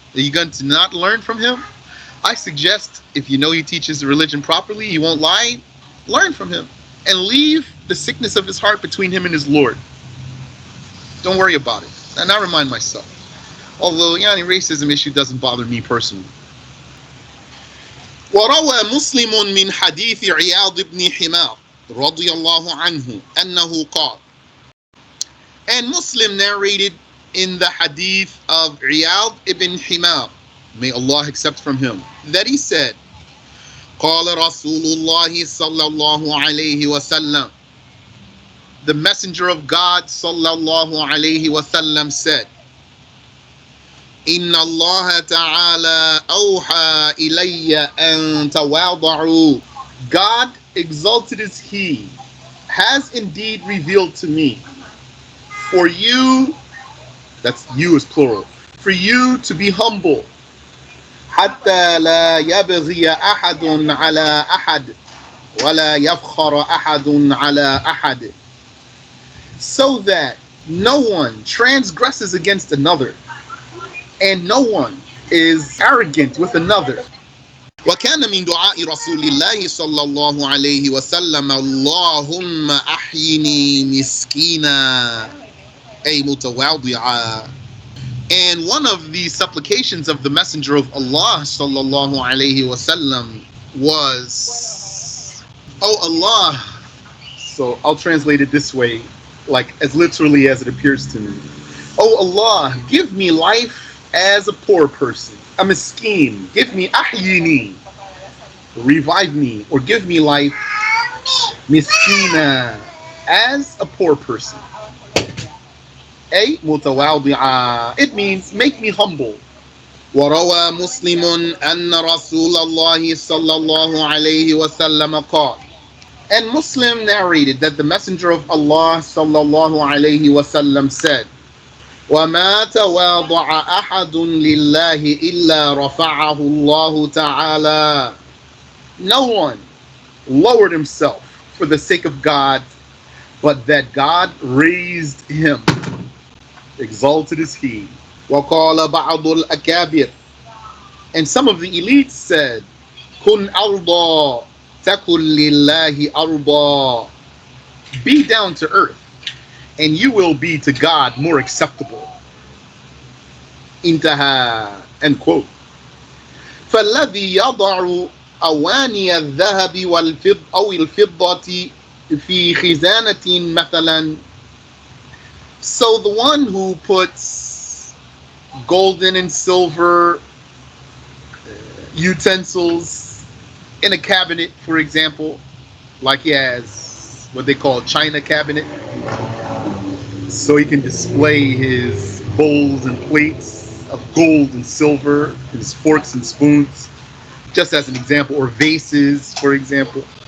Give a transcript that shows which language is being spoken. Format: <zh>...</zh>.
<en>Are you going to not learn from him? I suggest, if you know he teaches the religion properly, he won't lie, learn from him and leave the sickness of his heart between him and his Lord. Don't worry about it. And I remind myself. Although, the racism issue doesn't bother me personally.</en> <ar>وروى مسلم من حديث عياض بن حمار رضي الله عنه أنه قال.</ar> <en>And Muslim narrated in the hadith of Iyad ibn Himar, may Allah accept from him, that he said,</en> <ar>قال رسول الله صلى الله عليه وسلم,</ar> <en>the messenger of God</en> <ar>صلى الله عليه وسلم</ar> <en>said,</en> <ar>إن الله تعالى أوحى إلي أن تواضعوا.</ar> <en>God, exalted is He, has indeed revealed to me, for you, that's you is plural, for you to be humble.</en> <ar>حتى لا يبغي أحد على أحد ولا يفخر أحد على أحد.</ar> <en>So that no one transgresses against another, and no one is arrogant with another.</en> <ar>وكان من دعاء رسول الله صلى الله عليه وسلم اللهم أحيني مسكينا أي متواضعا.</ar> <en>And one of the supplications of the Messenger of Allah sallallahu alaihi wasallam was, "Oh Allah," so I'll translate it this way, like as literally as it appears to me. "Oh Allah, give me life as a poor person, a miskin. Give me ahyini, revive me, or give me life miskina, as a poor person." متواضعا, it means make me humble.</en> <ar>وروى مسلم أن رسول الله صلى الله عليه وسلم قال.</ar> <en>And Muslim narrated that the Messenger of Allah</en> <ar>صلى الله عليه وسلم</ar> <en>said,</en> <ar>وما تواضع أحد لله إلا رفعه الله تعالى.</ar> <en>No one lowered himself for the sake of God, but that God raised him. Exalted is He.</en> <ar>وقال بعض الأكابر.</ar> <en>And some of the elites said,</en> <ar>كن أرضى تكن لله أرضى.</ar> <en>Be down to earth, and you will be to God more acceptable. انتهى. End quote.</en> <ar>فالذي يضع أواني الذهب والفضة أو الفضة في خزانة مثلا.</ar> <en>So the one who puts golden and silver utensils in a cabinet, for example, like he has what they call a china cabinet, so he can display his bowls and plates of gold and silver, his forks and spoons, just as an example, or vases, for example.</en>